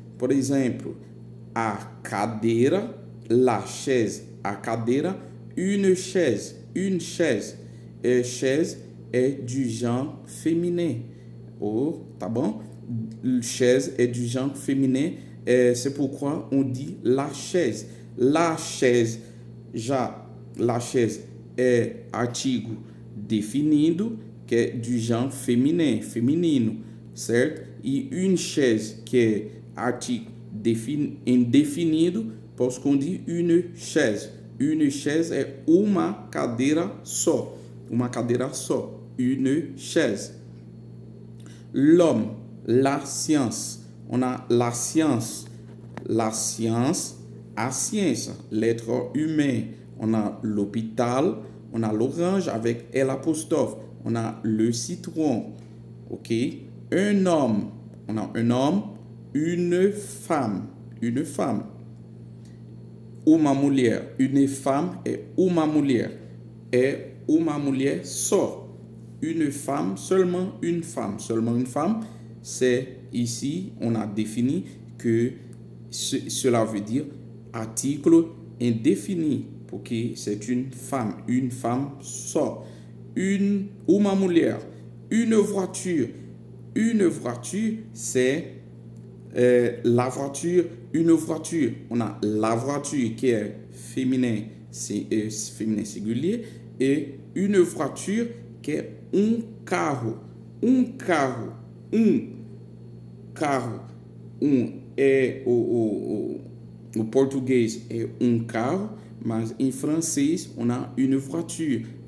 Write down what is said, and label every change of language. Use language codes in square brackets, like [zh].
[pt] Por exemplo, a cadeira, la chaise, a cadeira, une chaise, une chaise. [fr] Et chaise est du genre féminin. Oh, [pt] tá bom? [fr] Chaise est du genre féminin. C'est pourquoi on dit la chaise. [pt] La chaise, já la chaise é artigo definido, que é [fr] du genre féminin, [pt] feminino, certo? E une chaise, que é artigo indefinido, posso dizer une chaise. Une chaise é uma cadeira só. Uma cadeira só. [fr] Une chaise. L'homme, la science. On a la science. La science, a ciência. L'être humain. On a l'hôpital. On a l'orange avec l'apostrophe. On a le citron. OK? Un homme. On a un homme. Une femme. Une femme. [pt] Uma mulher. [fr] Une femme est [pt] uma mulher. É uma mulher só. [fr] Une femme, seulement une femme. Seulement une femme, c'est ici, on a défini que cela veut dire article indéfini, parce que c'est une femme só. [pt] Uma mulher, [fr] une voiture. Une voiture, c'est la voiture, une voiture. On a la voiture qui est féminin singulier et une voiture qui est [pt] um carro. Um carro. Carro. É o português é um carro, mas em francês [fr] on a une voiture.